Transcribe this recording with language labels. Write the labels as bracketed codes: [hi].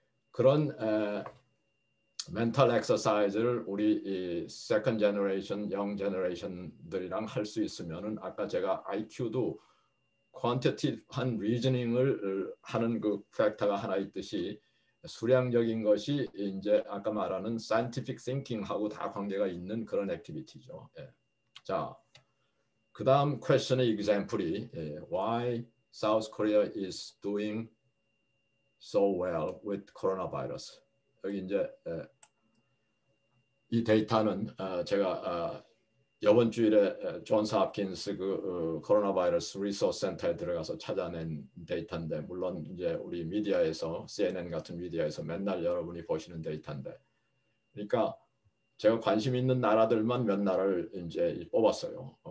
[ko] 그런 멘탈 엑서사이즈를 우리 이 세컨드 제너레이션, 영 제너레이션들이랑 할 수 있으면은 아까 제가 IQ도 퀀티티브한 리저닝을 하는 그 팩터가 하나 있듯이 수량적인 것이 이제 아까 말하는 scientific thinking하고 다 관계가 있는 그런 액티비티죠. 자, 그 다음 퀘스천의 example이 [en] why South Korea is doing so well with coronavirus. [ko] 여기 이제 이 데이터는 제가 이번 주일에 존스 홉킨스 그 코로나 바이러스 리소스 센터에 들어가서 찾아낸 데이터인데 물론 이제 우리 미디어에서 CNN 같은 미디어에서 맨날 여러분이 보시는 데이터인데 그러니까 제가 관심 있는 나라들만 몇 나라를 이제 뽑았어요.